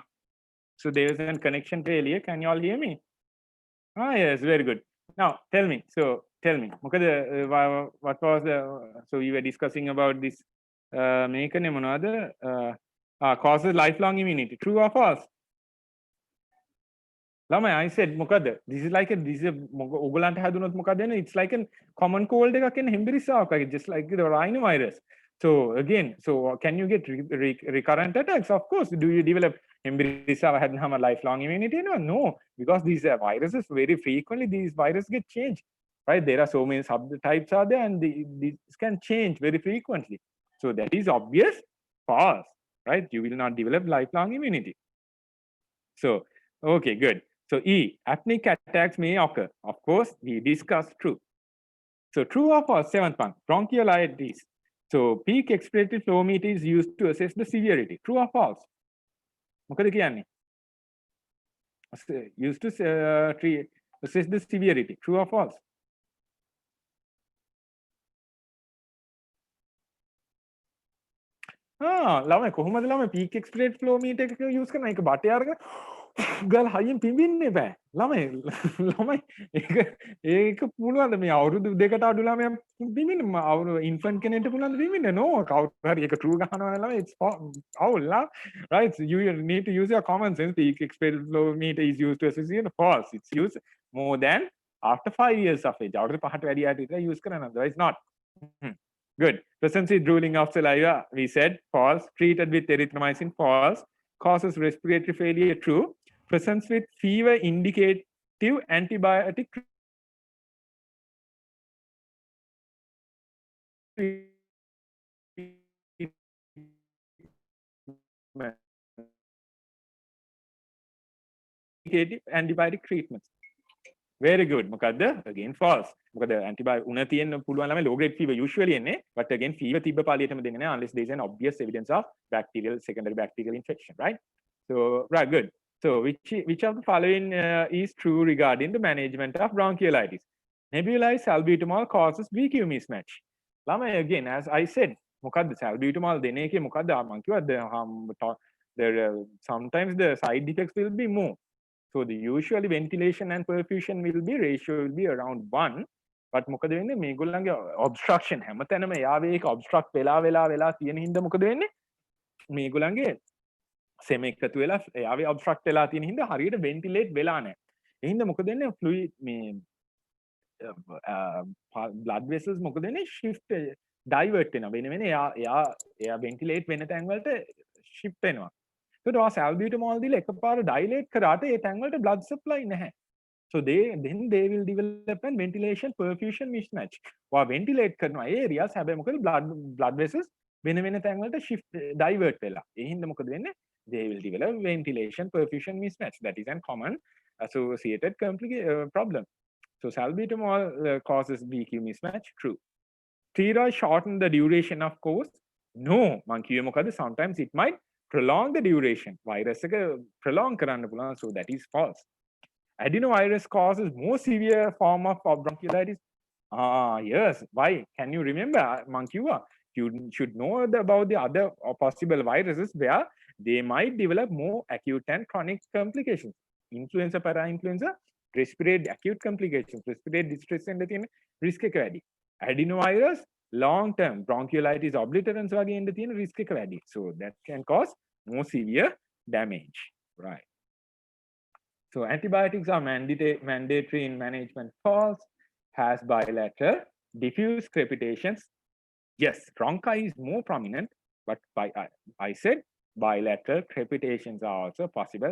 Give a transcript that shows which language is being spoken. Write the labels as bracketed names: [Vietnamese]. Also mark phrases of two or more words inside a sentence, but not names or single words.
[English] So there is a connection failure. Can you all hear me? Ah, yes, very good. Now tell me. So tell me, what was the? So we were discussing about this. [Sinhala] මේකනේ මොනවද? [English] Causes lifelong immunity. True or false? ළමයි, I said මොකද? This is [Sinhala] ඔයගලන්ට හැදුනොත් මොකද වෙන්නේ? [English] It's like a common cold [Sinhala] එකක් එන්නේ හෙම්බිරිස්සාවක් වගේ, [English] just like the rhinovirus. So again, so can you get recurrent attacks? Of course. Do you develop [Sinhala] හෙම්බිරිස්සාව හැදුනම [English] lifelong immunity? No, because these viruses very frequently these viruses get changed. Right? There are so many subtypes are there, and these can change very frequently. So that is obvious false. Right? You will not develop lifelong immunity. So okay, good. So E, apneic attacks may occur. Of course, we discussed true. So true or false, 7th one, bronchiolitis. So peak expiratory flow meter is used to assess the severity. True or false? [Sinhala] මොකද කියන්නේ? [English] Used to assess the severity. True or false? [Sinhala] ළමයි කොහොමද ළමයි [English] peak expiratory flow meter [Sinhala] එක use කරන එක බටේ අරගෙන ගල් හයියෙන් පිඹින්න එපා. ළමයි ළමයි ඒක පුළුවන්ද මේ අවුරුදු දෙකට අඩු ළමයා පිඹින්න අවුරුදු ඉන්ෆන්ට් කෙනෙක්ට පුළුවන්ද පිඹින්න? No. කවුරු හරි ඒක true ගහනවා නම් [English] it's foul. Right? So you need to use your common sense. The experimentometer is used to associate false. It's used more than after 5 years of age. [Sinhala] අවුරුදු 5ට වැඩි යට විතර use කරන්න. [English] Otherwise not. Good. Presence with drooling of saliva, we said false. Treated with erythromycin, false. Causes respiratory failure, true. Presence with fever indicative antibiotic antibiotic treatments. Very good. මොකද්ද? Again false. මොකද antibiotic [Sinhala] උණ තියෙන්න පුළුවන් ළමයි [English] low grade fever usually එන්නේ, but again fever [Sinhala] තිබ්බ පාලියටම දෙන්නේ නැහැ [English] unless there is an obvious evidence of secondary bacterial infection, right? So right, good. So which of the following is true regarding the management of bronchiolitis? Nebulized salbutamol causes VQ mismatch. ළමයි again as I said මොකද්ද salbutamol [Sinhala] දෙන එකේ මොකද්ද මම කිව්වා [English] sometimes the side effects will be more. So the usually ventilation and perfusion will be ratio will be around 1. [Sinhala] But මොකද වෙන්නේ මේගොල්ලන්ගේ obstruction හැමතැනම යාවේ ඒක obstruct වෙලා තියෙන හින්දා මොකද වෙන්නේ මේගොල්ලන්ගේ සෙම එකතු වෙලා යාවේ obstruct වෙලා තියෙන හින්දා හරියට ventilate වෙලා නැහැ. ඒ හින්දා මොකද වෙන්නේ fluid මේ [English] blood vessels [Sinhala] මොකද වෙන්නේ [English] shift divert [Sinhala] වෙනවා. වෙන එයා ventilate වෙන තැන් වලට shift වෙනවා. So salbutamol දීලා එකපාර dilate කරාට ඒ තැන් වලට [English] blood supply [Sinhala] නැහැ. [English] So then they will develop a ventilation perfusion mismatch. [Sinhala] වා ventilate කරනවා areas හැබැයි මොකද blood vessels වෙන තැන් වලට shift divert වෙලා. ඒ හින්දා මොකද වෙන්නේ? [English] They will develop ventilation perfusion mismatch. That is a common associated problem. So salbutamol causes VQ mismatch. True. Steroids shorten the duration of course. No. [Sinhala] මං කිව්වේ මොකද? [English] Sometimes it might prolong the duration. [Sinhala] Virus එක prolong කරන්න පුළුවන්. [English] So that is false. Adenovirus causes more severe form of bronchiolitis. Yes. Why? Can you remember? [Sinhala] මං කිව්වා [English] you should know about the other possible viruses where they might develop more acute and chronic complications. Influenza, para-influenza, respiratory acute complications, respiratory distress and the risk එක වැඩි. [Sinhala] Adenovirus [English] long term bronchiolitis obliterans [Sinhala] වගේ එන්න තියෙන risk එක වැඩි. [English] So that can cause more severe damage. Right. So antibiotics are mandatory in management. False. Has bilateral diffuse crepitations. Yes, bronchi is more prominent, but I said bilateral crepitations are also possible.